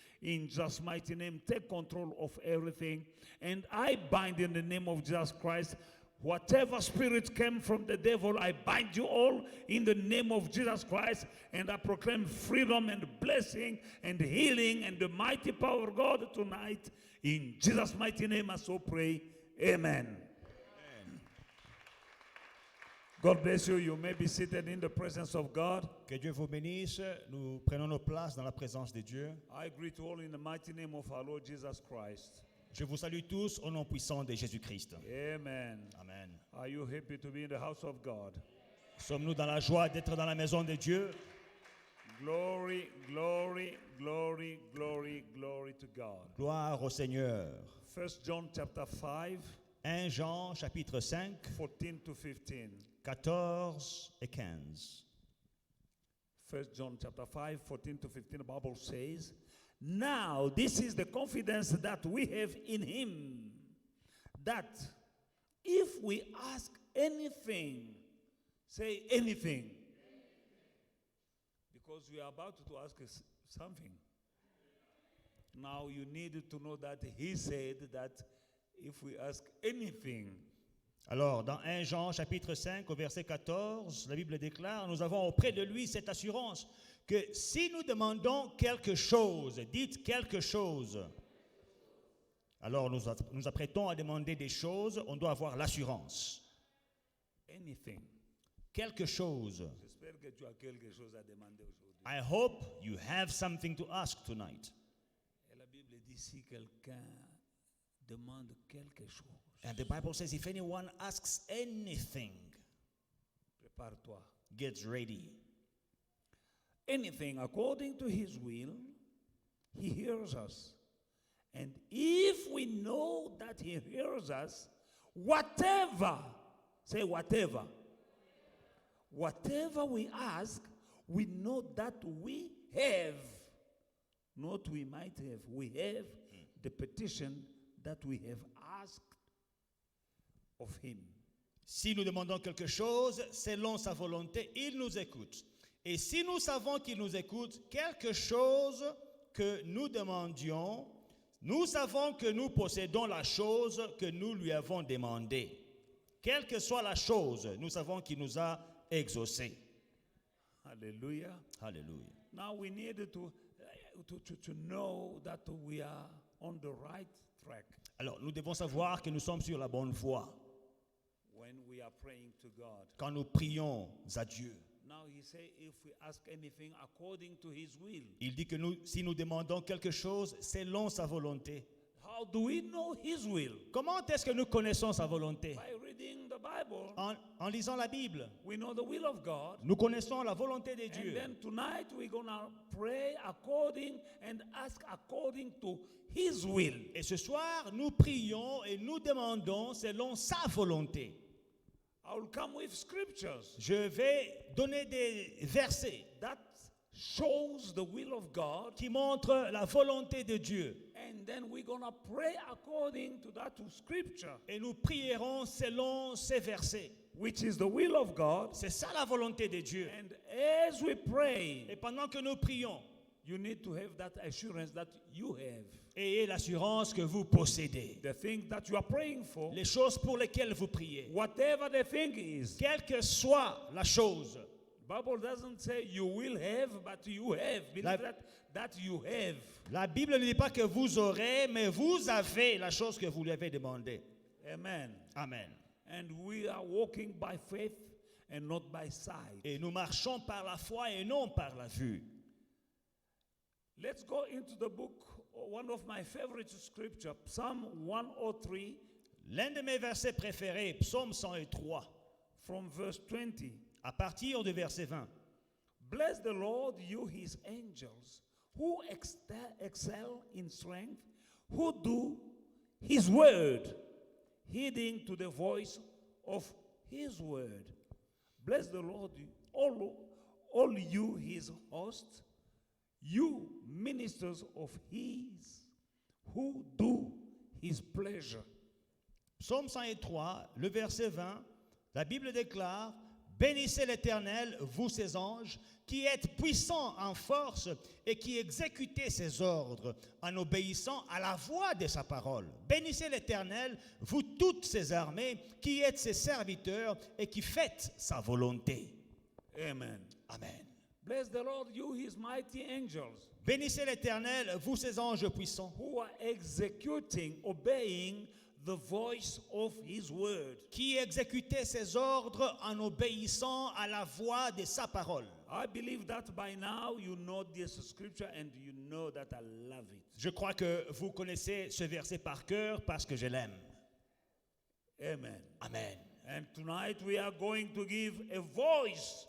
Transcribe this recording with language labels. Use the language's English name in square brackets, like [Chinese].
[English] In Jesus' mighty name, take control of everything. And I bind in the name of Jesus Christ whatever spirit came from the devil, I bind you all in the name of Jesus Christ, and I proclaim freedom and blessing and healing and the mighty power of God tonight. In Jesus' mighty name, I so pray. Amen. God bless you. You may be seated in the presence of God. [French] Que Dieu vous bénisse. Nous prenons nos places dans la présence de Dieu. [English] I greet you all in the mighty name of our Lord Jesus Christ. [French] Je vous salue tous au nom puissant de Jésus-Christ. [English] Amen. [French] Amen. [English] Are you happy to be in the house of God? [French] Sommes-nous dans la joie d'être dans la maison de Dieu? [English] Glory, glory, glory, glory, glory to God. [French] Gloire au Seigneur. [English] 1 John chapter 5, [French] 1 Jean chapitre 5, [English] 14 to 15. [French] 14 et 15. [English] 1 John chapter 5, 14 to 15, the Bible says, "Now this is the confidence that we have in him, that if we ask anything," say anything, because we are about to ask something. Now you need to know that he said that if we ask anything. [French] Alors, dans 1 Jean chapitre 5, au verset 14, la Bible déclare, nous avons auprès de lui cette assurance que si nous demandons quelque chose, dites quelque chose, alors nous apprêtons à demander des choses, on doit avoir l'assurance. [English] Anything. [French] Quelque chose. J'espère que tu as quelque chose à demander aujourd'hui. [English] I hope you have something to ask tonight. [French] Et la Bible dit si quelqu'un demande quelque chose, [English] And the Bible says if anyone asks anything, [French] prépare-toi. [English] get ready. Anything according to his will, he hears us. And if we know that he hears us, whatever, say whatever, whatever we ask, we know that we have, not we might have, we have the petition that we have asked of him. [French] Si nous demandons quelque chose, selon sa volonté, il nous écoute. Et si nous savons qu'il nous écoute, quelque chose que nous demandions, nous savons que nous possédons la chose que nous lui avons demandée. Quelle que soit la chose, nous savons qu'il nous a exaucé. [English] Hallelujah. [French] Alléluia. [English] Now we need to know that we are on the right track [French] Alors, nous devons savoir que nous sommes sur la bonne voie [English] when we are praying to God. [French] quand nous prions à Dieu. [English] Now he say if we ask anything according to his will. [French] Il dit que si nous demandons quelque chose selon sa volonté. [English] How do we know his will? [French] Comment est-ce que nous connaissons sa volonté? [English] By reading the Bible. [French] En lisant la Bible. [English] We know the will of God. [French] Nous connaissons la volonté de [English] And [French] Dieu. [English] then tonight we're going to pray according and ask according to his will. [French] Et ce soir, nous prions et nous demandons selon sa volonté. [English] I will come with scriptures [French] Je vais donner des versets [English] that shows the will of God. [French] qui montrent la volonté de Dieu. [English] And then we're going to pray according to that scripture, [French] Et nous prierons selon ces versets. [English] which is the will of God. [French] C'est ça la volonté de Dieu. [English] And as we pray, [French] Et pendant que nous prions, [English] you need to have that assurance that you have. [French] ayez l'assurance que vous possédez. [English] The thing that you are praying for, [French] Les choses pour lesquelles vous priez. [English] whatever the thing is. [French] Quelle que soit la chose. [English] Bible doesn't say you will have, but you have. Believe that you have. [French] La Bible ne dit pas que vous aurez, mais vous avez la chose que vous lui avez demandée. [English] Amen. [French] Amen. [English] And we are walking by faith and not by sight. [French] Et nous marchons par la foi et non par la vue. [English] Let's go into the book one of my favorite scripture, Psalm 103 [French] L'un de mes versets préférés, Psaume 103, [English] from verse 20. [French] à partir du verset 20. [English] Bless the Lord, you his angels, who excel in strength, who do his word, heeding to the voice of his word. Bless the Lord, all you his hosts, you ministers of his, who do his pleasure. [French] Psaume 103, le verset 20, la Bible déclare: bénissez l'Éternel, vous ses anges, qui êtes puissants en force et qui exécutez ses ordres en obéissant à la voix de sa parole. Bénissez l'Éternel, vous toutes ses armées, qui êtes ses serviteurs et qui faites sa volonté. [English] Amen. [French] Amen. [English] Bless the Lord, you his mighty angels, [French] Bénissez l'Éternel, vous ses anges puissants, [English] who are executing, obeying the voice of his word. [French] qui exécutez ses ordres en obéissant à la voix de sa parole. [English] I believe that by now you know this scripture and you know that I love it. [French] Je crois que vous connaissez ce verset par cœur parce que je l'aime. [English] Amen. [French] Amen. [English] And tonight we are going to give a voice,